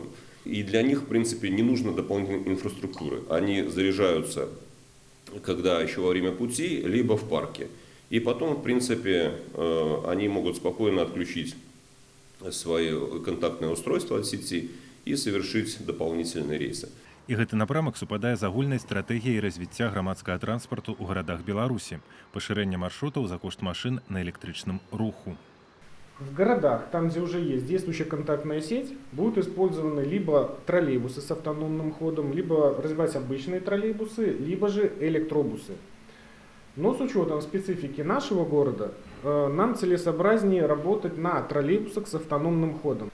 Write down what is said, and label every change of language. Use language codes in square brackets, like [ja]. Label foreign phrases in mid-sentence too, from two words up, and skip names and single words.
[ru] И для них, в принципе, не нужно дополнительной инфраструктуры. Они заряжаются, когда еще во время пути, либо в парке. И потом, в принципе, они могут спокойно отключить свои контактные устройства от сети и совершить дополнительные рейсы. [be] І гэты напрамак супадае з агульнай стратэгіяй развіцця грамадскага транспарту ў гарадах Беларусі, пашырэнне маршрутаў за кошт машин на электрычным руху. [ru] В городах, там, где уже есть действующая контактная сеть, будут использованы либо троллейбусы с автономным ходом, либо развивать обычные троллейбусы, либо же электробусы. Но с учетом специфики нашего города, нам целесообразнее работать на троллейбусах с автономным ходом.